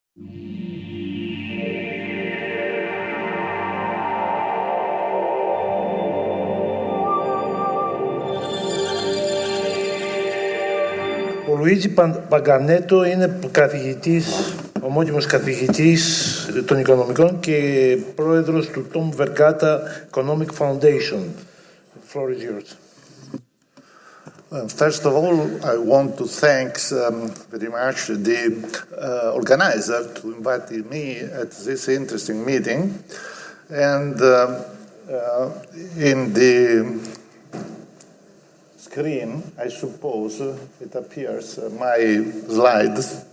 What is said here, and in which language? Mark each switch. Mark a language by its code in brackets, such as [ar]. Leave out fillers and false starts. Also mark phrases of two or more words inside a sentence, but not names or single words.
[el] Ο Luigi Paganetto είναι ομότιμος καθηγητής των οικονομικών και πρόεδρος του Tom Vergata Economic Foundation. [en] The floor is yours. First of all, I want to thank very much the organizer to invite me at this interesting meeting. And in the screen, I suppose, it appears my slides.